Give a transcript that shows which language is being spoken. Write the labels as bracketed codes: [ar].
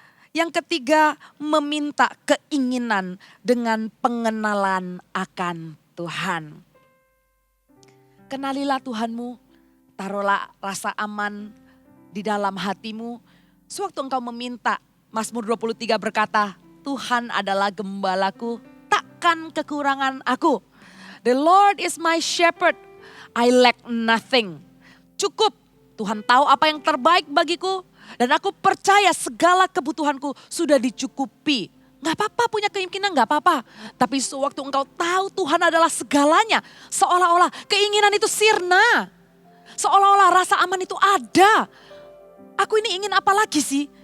[id] Yang ketiga meminta keinginan dengan pengenalan akan Tuhan. Kenalilah Tuhanmu, taruhlah rasa aman di dalam hatimu. Sewaktu engkau meminta, Mazmur 23 berkata, Tuhan adalah gembalaku, takkan kekurangan aku. [en] The Lord is my shepherd, I lack nothing. [id] Cukup, Tuhan tahu apa yang terbaik bagiku. Dan aku percaya segala kebutuhanku sudah dicukupi. Gak apa-apa punya keyakinan, gak apa-apa. Tapi sewaktu engkau tahu Tuhan adalah segalanya, seolah-olah keinginan itu sirna. Seolah-olah rasa aman itu ada. Aku ini ingin apa lagi sih?